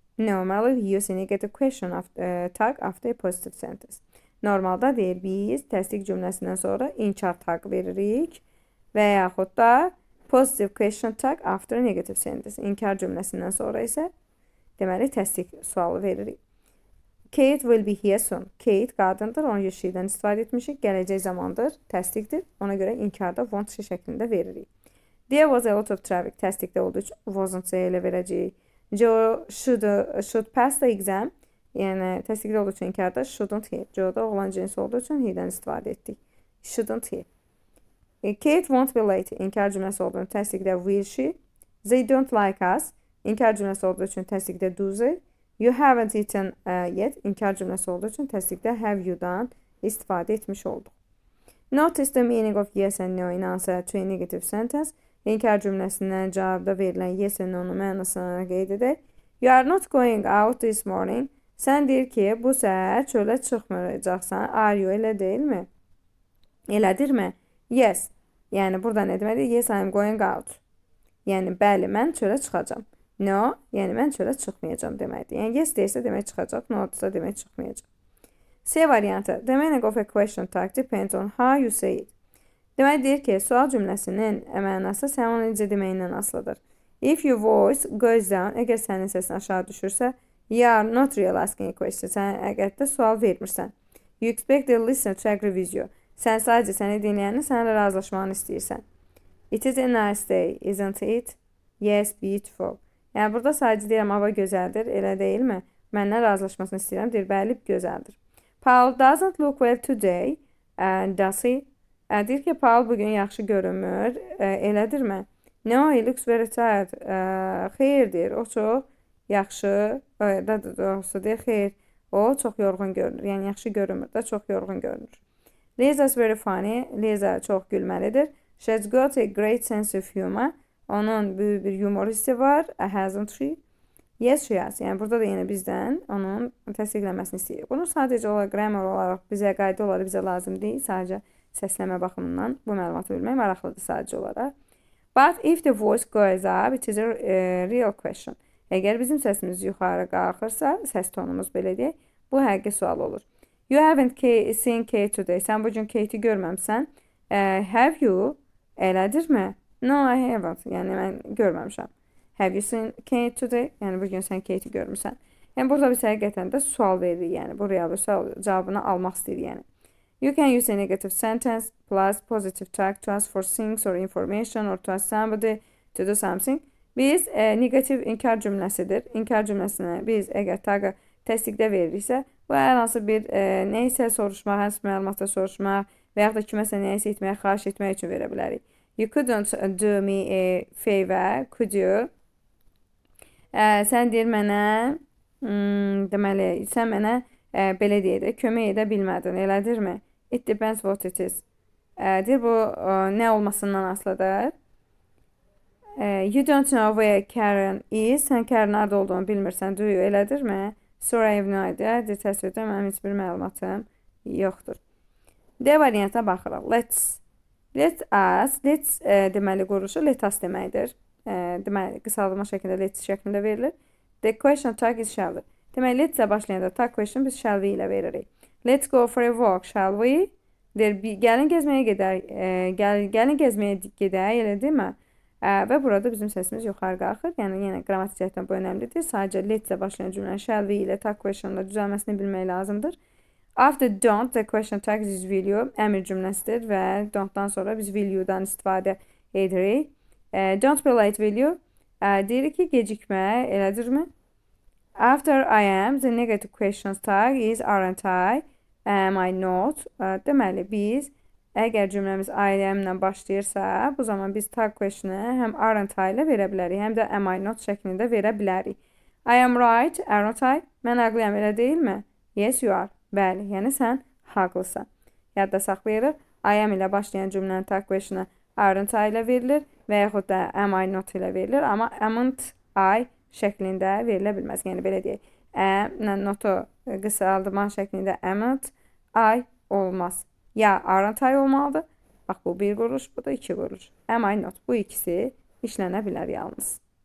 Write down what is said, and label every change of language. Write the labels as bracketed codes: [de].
[en] Normally we use a negative question tag after a positive sentence. [az] Normalda deyir biz təsdiq cümləsindən sonra inkar tag veririk və yaxud da [en] positive question tag after a negative sentence. [az] İnkar cümləsindən sonra isə deməli təsdiq sualı veririk. [en] Kate will be here soon. [az] Kate qadındır, onu she'dən istifadə etmişik. Gələcək zamandır, təsdiqdir. Ona görə inkarda won't şəklində veririk. [en] There was a lot of traffic. [az] Təsdiqdə olduğu üçün wasn't ilə verəcəyik. [en] Joe should pass the exam. [az] Yəni təsdiqdə olduğu üçün inkarda shouldn't he. Joe da oğlan cinsi olduğu üçün he'dən istifadə etdik. Shouldn't he. [en] Kate won't be late. [az] İnkar cümləsi olduğu üçün təsdiqdə [en] will she. They don't like us. [az] İnkar cümləsi olduğu üçün təsdiqdə do they. [en] You haven't eaten yet. [az] İnkar cümləsi olduğu üçün təsdiqdə have you'dan istifadə etmiş olduq. [en] Notice the meaning of yes and no in answer to a negative sentence. [az] İnkar cümləsindən cavabda verilən yes and no-nun mənasını qeyd edək. [en] You are not going out this morning. [az] Sən deyir ki, bu səhər çölə çıxmayacaqsan. [en] Are you, [az] elə deyilmi? Elədirmi? Yes. Yəni burada nə deməkdir? [en] Yes, I am going out. [az] Yəni bəli, mən çölə çıxacam. No, yəni mən çölə çıxmayacam deməkdir. Yəni yes deyirsə demək çıxacaq, no deyirsə demək çıxmayacaq. C variantı. [en] The meaning of a question tag depends on how you say it. [az] Demək deyir ki, sual cümləsinin mənası sən onu necə deməyindən asılıdır. [en] If your voice goes down, [az] əgər sənin səsin aşağı düşürsə, [en] you are not really asking a question. [az] Sən həqiqətdə sual vermirsən. [en] You expect the listener to agree with you. [az] Sən sadəcə səni dinləyənin sənlə razılaşmanı istəyirsən. [en] It is a nice day, isn't it? Yes, beautiful. [az] Yəni burada sadəcə deyirəm, hava gözəldir, elə deyilmi? Mənlə razılaşmasını istəyirəm, deyir, bəli, gözəldir. [en] Paul doesn't look well today, does he? [az] Deyir ki, Paul bugün yaxşı görünmür, elədirmi? [en] No, he looks very tired. [az] Xeyirdir, o çox yaxşı, doğrusu deyir, xeyr, o çox yorğun görünür. Yəni, yaxşı görünmür də, çox yorğun görünür. [en] Liza's very funny. [az] Liza çox gülməlidir. [en] She's got a great sense of humor. [az] Onun böyük bir yumor hissi var. [en] Hasn't she? Yes, she has. [az] Yəni, burada da yenə bizdən onun təsdiqlənməsini istəyirik. Bunu sadəcə olaraq, grammar olaraq bizə qayda olaraq bizə lazım deyil. Sadəcə səsləmə baxımından bu məlumatı bilmək maraqlıdır sadəcə olaraq. [en] But if the voice goes up, it is a real question. [az] Əgər bizim səsimiz yuxarı qalxırsa, səs tonumuz belə deyək, bu həqiqi sual olur. [en] You haven't seen Kate today. [az] Sən bugün Kate'i görməmsən. [en] Have you? [az] Elədirmi? [en] No, I haven't. [az] Yəni mən görməmişəm. [en] Have you seen Kate today? [az] Yəni bugün sən Kate'i görmüsən. Yəni burada biz həqiqətən də sual veririk. Yəni bu real sual cavabını almaq istəyirik. Yəni. [en] You can use a negative sentence plus positive tag to ask for things or information or to ask somebody to do something. [az] Biz negativ inkar cümləsidir. İnkar cümləsinə biz əgər tagı təsdiqdə veririksə, bu hər hansı bir neysə soruşmaq, hansı məlumatı soruşmaq və yaxud da kiməsə neysə etməyə, xahiş etmək üçün verə bilərik. [en] You couldn't do me a favor, could you? [az] Sən deyir mənə, deməli, sən mənə belə deyək də, kömək edə bilmədin, elədirmi? [en] It depends what it is. [az] Deyir bu nə olmasından asılıdır. [en] You don't know where Karen is. [az] Sən Karen harada olduğunu bilmirsən, [en] do you, [az] elədirmi? [en] Sorry, I have no idea. [az] Təsvirdə mənim heç bir məlumatım yoxdur. D variantına baxırıq. Let us, deməli quruluşu let us deməkdir. Deməli qısaldılma şəklində let's şəklində verilir. [en] The question tag is shall. [az] Deməli let's ilə başlayanda tag question biz shall we ilə veririk. [en] Let's go for a walk, shall we? [az] Gəlin gəzməyə gedək. Gəlin gəzməyə gedək, elə deyilmi? Və burada bizim səsimiz yuxarı qalxır. Yəni yenə qrammatik cəhətdən bu önəmlidir. Sadəcə let ilə başlayan cümlənin shall we ilə tag questionla düzəlməsini bilmək lazımdır. [en] After don't, the question tag is will you. [az] Əmr cümləsidir və don't-dan sonra biz will you-dan istifadə edirik. [en] Don't be late, will you? [az] Deyirik ki, gecikmə, elədirmi? [en] After I am, the negative questions tag is aren't I, am I not? [az] Deməli biz əgər cümləmiz I am-la başlayırsa, bu zaman biz tag question'ı həm aren't I ilə verə bilərik, həm də am I not şəklində verə bilərik. [en] I am right, aren't I? [az] Mən haqlıyam, elə deyilmi? [en] Yes, you are. [az] Bəli, yəni sən haqlısan. Yadda saxlayırıq. I am ilə başlayan cümlənin tag question'ı aren't I ilə verilir və yaxud da am I not ilə verilir, amma amn't I şəklində verilə bilməz. Yəni belə deyək, am-la not-u qısaldırma şəklində amn't I olmaz. Ya aren't I olmalıdır. Bax bu bir quruş, bu da iki quruş. Am I not? Bu ikisi işlənə bilər yalnız.